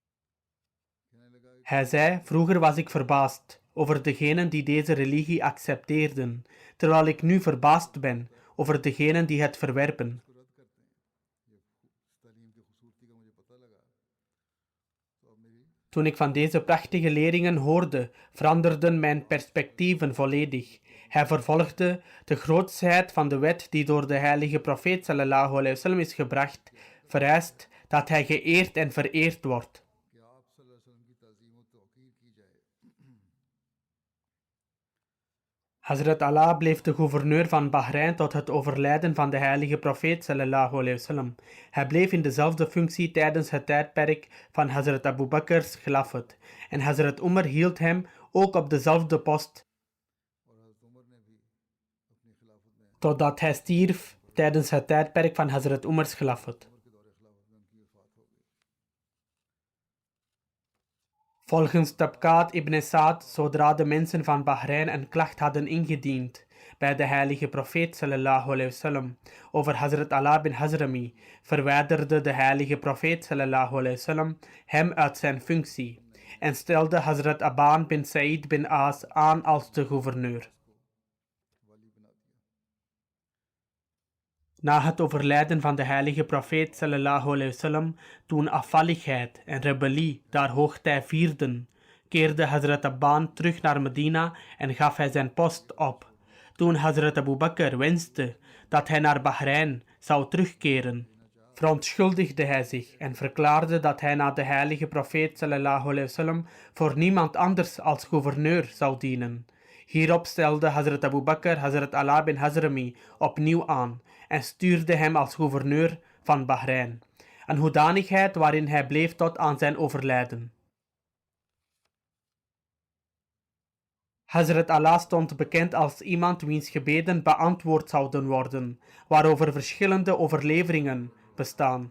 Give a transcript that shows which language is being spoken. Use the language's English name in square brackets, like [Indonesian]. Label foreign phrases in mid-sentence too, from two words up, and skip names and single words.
[Dutch] Hij zei, vroeger was ik verbaasd over degenen die deze religie accepteerden, terwijl ik nu verbaasd ben over degenen die het verwerpen. Toen ik van deze prachtige leringen hoorde, veranderden mijn perspectieven volledig. Hij vervolgde, de grootsheid van de wet die door de heilige profeet [Arabic] صلى الله عليه وسلم [Dutch] is gebracht, vereist dat hij geëerd en vereerd wordt. Hazrat Allah bleef de gouverneur van Bahrein tot het overlijden van de heilige profeet [Arabic] صلى الله عليه وسلم. [Dutch] Hij bleef in dezelfde functie tijdens het tijdperk van Hazrat Abu Bakr's khilafat en Hazrat Umar hield hem ook op dezelfde post totdat hij stierf tijdens het tijdperk van Hazrat Umar's khilafat. Volgens Tabqat ibn Sa'd, zodra de mensen van Bahrein een klacht hadden ingediend bij de heilige profeet [Arabic] صلى الله عليه وسلم [Dutch] over Hazrat Allah bin Hazrami, verwijderde de heilige profeet [Arabic] صلى الله عليه وسلم [Dutch] hem uit zijn functie en stelde Hazrat Aban bin Sa'id bin As aan als de gouverneur. Na het overlijden van de heilige profeet [Arabic] صلى الله عليه وسلم, [Dutch] toen afvalligheid en rebellie daar hoogtij vierden, keerde Hazrat Aban terug naar Medina en gaf hij zijn post op. Toen Hazrat Abu Bakr wenste dat hij naar Bahrein zou terugkeren, verontschuldigde hij zich en verklaarde dat hij na de heilige profeet [Arabic] صلى الله عليه وسلم [Dutch] voor niemand anders als gouverneur zou dienen. Hierop stelde Hazrat Abu Bakr Hazrat Allah bin Hazrami opnieuw aan en stuurde hem als gouverneur van Bahrein, een hoedanigheid waarin hij bleef tot aan zijn overlijden. Hazrat Allah stond bekend als iemand wiens gebeden beantwoord zouden worden, waarover verschillende overleveringen bestaan.